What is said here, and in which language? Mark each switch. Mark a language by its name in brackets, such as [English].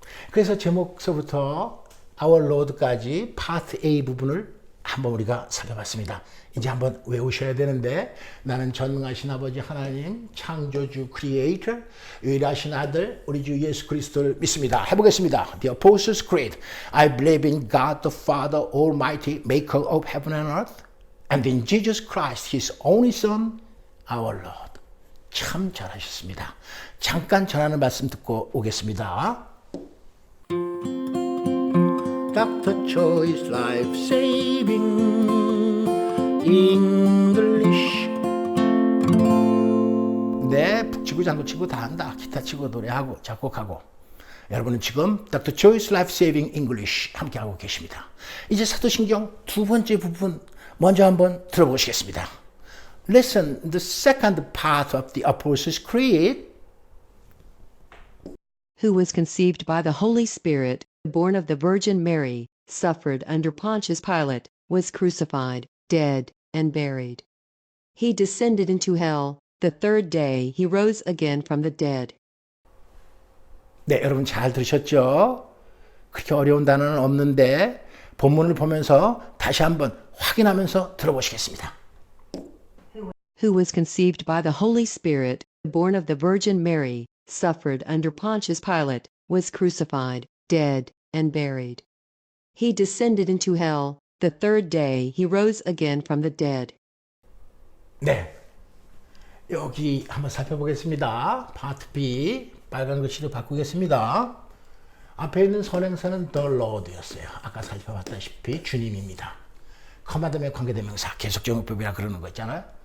[Korean] 그래서 제목서부터 Our Lord까지 파트 A 부분을 한번 우리가 살펴봤습니다. 이제 한번 외우셔야 되는데 나는 전능하신 아버지 하나님 창조주 크리에이터 유일하신 아들 우리 주 예수 그리스도를 믿습니다. [English] 해보겠습니다. The Apostles' Creed. I believe in God the Father Almighty maker of heaven and earth and in Jesus Christ His only Son our Lord. [Korean] 참 잘하셨습니다. 잠깐 전하는 말씀 듣고 오겠습니다. [English] Dr. Choi's Life Saving English. [Korean] 네, 북치고 장구치고 다 한다. 기타 치고 노래하고 작곡하고. 여러분은 지금 Dr. Choi's Life Saving English 함께하고 계십니다. 이제 사도신경 두 번째 부분 먼저 한번 들어보시겠습니다. [English] Listen, the second part of the Apostles' Creed. Who was conceived by the Holy Spirit, born of the Virgin Mary, suffered under Pontius Pilate, was crucified, dead, and buried. He descended into hell. The third day he rose again from the dead. [Korean] 네, 여러분 잘 들으셨죠? 그렇게 어려운 단어는 없는데 본문을 보면서 다시 한번 확인하면서 들어보시겠습니다. [English] Who was conceived by the Holy Spirit, born of the Virgin Mary, suffered under Pontius Pilate, was crucified, dead, and buried. He descended into hell. The third day he rose again from the dead. [Korean] 네, 여기 한번 살펴보겠습니다. 파트 B, 빨간 글씨로 바꾸겠습니다. 앞에 있는 선행사는 the Lord였어요. 아까 살펴봤다시피 주님입니다. 커마드의 관계대명사, 계속적용법이라 그러는 거 있잖아요.